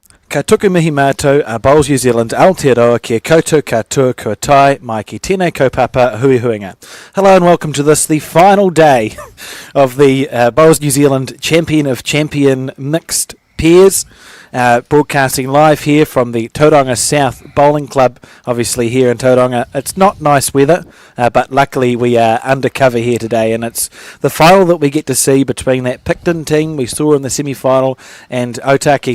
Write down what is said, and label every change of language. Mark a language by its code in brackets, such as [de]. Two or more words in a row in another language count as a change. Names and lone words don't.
[mi] Ka tuku mihi mātou a Bowls New Zealand Aotearoa kia koutou katoa kua tai mai ki tēnei kaupapa hui huinga. [en] Hello and welcome to this, the final day of the Bowls New Zealand Champion of Champion Mixed Pairs. Broadcasting live here from the Tauranga South Bowling Club, obviously here in Tauranga. It's not nice weather, but luckily we are undercover here today, and it's the final that we get to see between that Picton team we saw in the semi-final and Otaki.